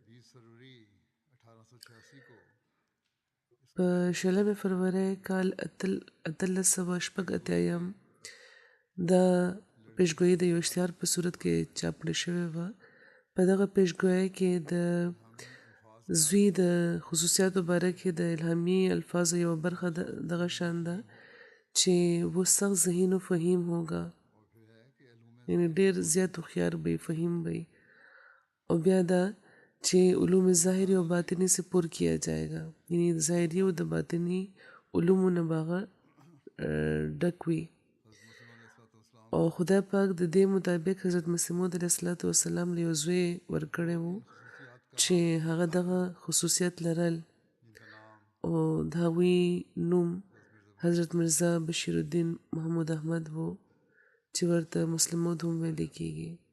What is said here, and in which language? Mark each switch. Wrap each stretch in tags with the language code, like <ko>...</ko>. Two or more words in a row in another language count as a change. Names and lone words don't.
<ps>په 16 فروری کال 1886 دا پیشګویي د یو اشتهار په صورت کې چاپ کړې شوې وه. په دغه پیشګویۍ کې د زوی د خصوصیاتو باره کې د الهامي الفاظو یوه برخه دغه شان ده چې</ps> <ur>وہ سخت ذہین و فہیم ہوگا،</ur> <ps>یعنی ډېر زیات هوښیار به فهیم به. او بیا دا چې</ps> <ur>علوم ظاهري او باطنی سے پر کیا جائے گا،</ur> <ps>یعنی ظاهري او د باطنی علومو نه به هغه ډک وي. او خدای پاک د دې مطابق حضرت مسیح موعود</ps> <ar>علیه السلام</ar> <ps>له یو زوی ورکړی و چې هغه دغه خصوصیت لرل او د هغوی نوم حضرت مرزا بشیر الدین محمود احمد و چې ورته مسلم موعود هم ویل کېږي.</ps>